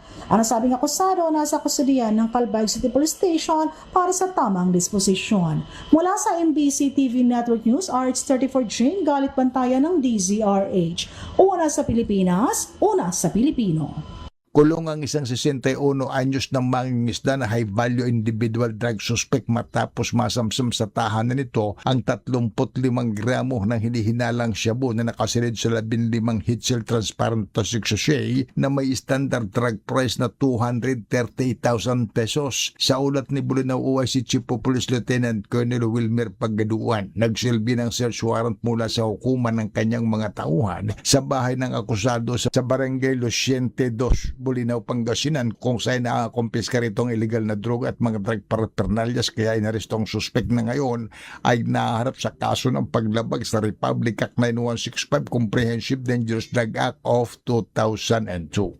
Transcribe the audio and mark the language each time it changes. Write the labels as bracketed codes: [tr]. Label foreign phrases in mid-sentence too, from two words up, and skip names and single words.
[tl] Ang nasabing akusado nasa kustudiyan ng Calbayog City Police Station para sa tamang disposisyon. Mula sa MBC TV Network News, RH34 Jane Galit Bantayan ng DZRH. Una sa Pilipinas, una sa Pilipino. Kulong ang isang 61 anyos na mangingisda na [en] high-value individual drug suspect [tl] matapos masamsam sa tahanan nito ang 35 gramo ng hinihinalang shabu na nakasilid sa 15 Hitzel Transparent Plastic Sachet na may [en] standard drug price [tl] na 238,000 pesos. Sa ulat ni Bulinaw OIC Chief of Police Lieutenant Colonel Wilmer Paggaduan, nagsilbi ng [en] search warrant [tl] mula sa hukuman ng kanyang mga tauhan sa bahay ng akusado sa Barangay Luciente 2, Bulinaw, Pangasinan, kung saan nakakumpiska ritong illegal na droga at mga [en] drug paraphernalias, [tl] kaya inaresto ang suspect na ngayon ay naharap sa kaso ng paglabag sa Republic Act 9165 Comprehensive Dangerous Drug Act of 2002.